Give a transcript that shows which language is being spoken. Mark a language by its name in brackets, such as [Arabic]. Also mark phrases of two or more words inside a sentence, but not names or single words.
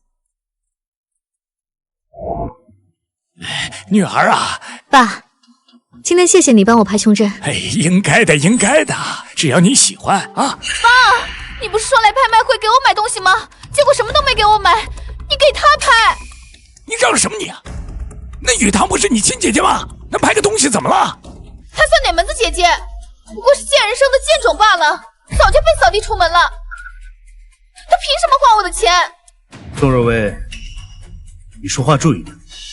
[Chinese] 女兒啊，爸，今天謝謝你幫我拍胸針。哎，應該的，只要你喜歡啊。爸，你不是說來拍賣會給我買東西嗎？結果什麼都沒給我買，你給他拍。你嚷什麼你啊？那雨堂不是你親姐姐嗎？那拍個東西怎麼了？她算哪門子姐姐？不過是賤人生的賤種罷了，早就被掃地出門了。她憑什麼花我的錢？宋若薇，你說話注意點。